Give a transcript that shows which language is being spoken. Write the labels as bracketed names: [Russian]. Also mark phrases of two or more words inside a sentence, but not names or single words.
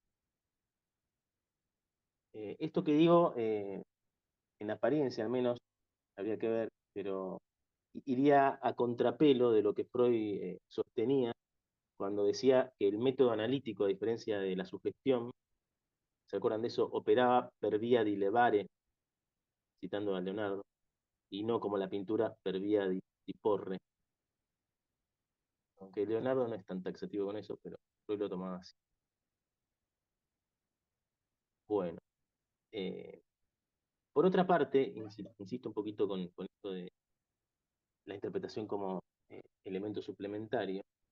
[Spanish] Esto que digo, en apariencia al menos, habría que ver, pero iría a contrapelo de lo que Freud sostenía cuando decía que el método analítico, a diferencia de la sugestión, ¿se acuerdan de eso? Operaba [Italian] per via di levare, [Spanish] citando a Leonardo, y no como la pintura [Italian] per via di porre. [Spanish] Aunque Leonardo no es tan taxativo con eso, pero Freud lo tomaba así. Bueno, por otra parte, insisto un poquito con esto de la interpretación como elemento suplementario.